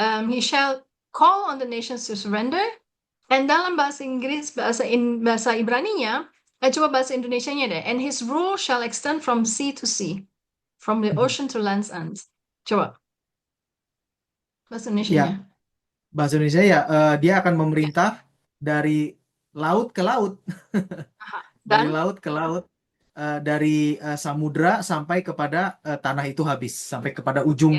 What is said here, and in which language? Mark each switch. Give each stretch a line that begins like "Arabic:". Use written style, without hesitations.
English: He shall call on the nations to surrender.
Indonesian: Dan dalam bahasa Inggris, bahasa Ibraninya, coba bahasa Indonesianya deh.
English: And his rule shall extend from sea to sea, from the ocean to land's end.
Indonesian: Coba bahasa Ya, Indonesianya. bahasa Indonesia ya, dia akan Ya. memerintah dari laut ke laut, Aha. dari Dan laut ke laut, dari samudra sampai kepada tanah itu habis, sampai kepada ujung